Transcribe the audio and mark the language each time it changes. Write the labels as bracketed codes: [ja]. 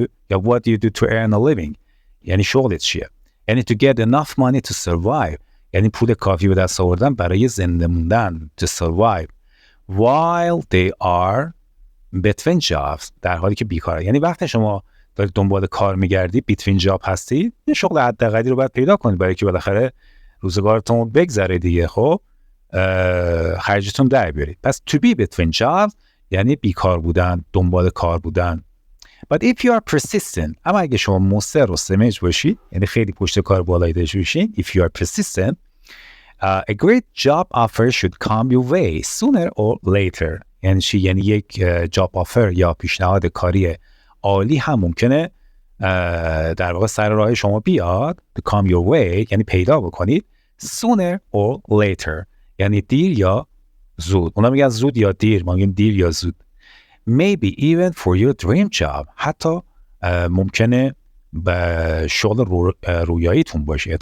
[fa] یا [en] what do you do to earn a living [fa] یعنی شغلت چیه یعنی [en] to get enough money to survive [fa] یعنی پول کافی به دست آوردن برای زنده موندن [en] to survive while they are between jobs [fa] در حالی که بیکاره یعنی وقتی شما دارید دنبال کار میگردید between job هستید یه شغل حداقلی رو باید پیدا کنید برای که بالاخره روزگارتون بگذره دیگه. خب خرجتون در بیارید. پس [en] to be between jobs [fa] یعنی بیکار بودن، دنبال کار بودن. [en] But if you are persistent، [fa] اما اگه شما مصر و سمج باشید، یعنی خیلی پشت کار بالایی داشته باشین، [en] if you are persistent, a great job offer should come your way sooner or later. [fa] یعنی چی؟ یعنی یک جاب آفر یا پیشنهاد کاری عالی هم ممکنه در واقع سر راه شما بیاد، [en] to come your way [fa] یعنی پیدا بکنید، [en] sooner or later [fa] یعنی دیر یا زود. اونا میگن زود یا دیر، ما میگیم دیر یا زود. [en] Maybe even for your dream job، [fa] حتی ممکنه به شغل رویاییتون باشه.